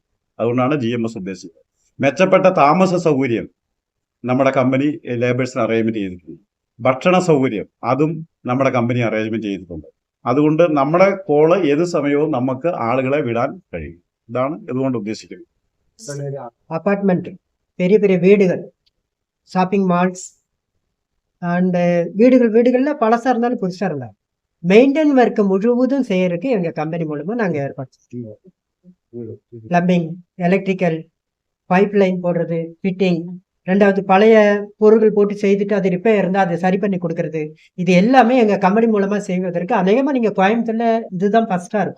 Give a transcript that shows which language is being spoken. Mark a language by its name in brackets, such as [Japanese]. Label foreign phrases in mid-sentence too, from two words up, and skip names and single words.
[Malayalam] അതുകൊണ്ടാണ് GMS ഉദ്ദേശിച്ചത്. മെച്ചപ്പെട്ട താമസ സൗകര്യം നമ്മുടെ [English] company labours arrangement [Malayalam] ചെയ്തിട്ടുണ്ട്. ഭക്ഷണ സൗകര്യം അതും നമ്മുടെ [English] company arrangement [Malayalam] ചെയ്തിട്ടുണ്ട്. അതുകൊണ്ട് നമ്മുടെ കോള് ഏത് സമയവും നമുക്ക് ആളുകളെ വിടാൻ കഴിയും. ഇതാണ് ഇതുകൊണ്ട് ഉദ്ദേശിക്കുന്നത്. [Tamil] அபார்ட்மெண்ட், பெரிய பெரிய வீடுகள், [English] shopping malls [Tamil] அண்ட் வீடுகள்ல பழசா இருந்தாலும் புதுசா இருந்தாலும் [English] maintain work [Tamil] முழுவதும் செய்யறதுக்கு எங்க கம்பெனி மூலமா நாங்க ஏற்பாடு செய்வோம். பிளம்பிங், எலக்ட்ரிக்கல், [English] pipe line [Tamil] போடுறது, ஃபிட்டிங், ரெண்டாவது பழைய பொருட்கள் போட்டு செய்துட்டு அது ரிப்பேர் இருந்தால் அதை சரி பண்ணி கொடுக்கறது, இது எல்லாமே எங்கள் கம்பெனி மூலமாக செய்வதற்கு அநேகமாக நீங்கள் கோயம்புத்தூர்ல இதுதான் ஃபர்ஸ்ட்டாக இருக்கும்.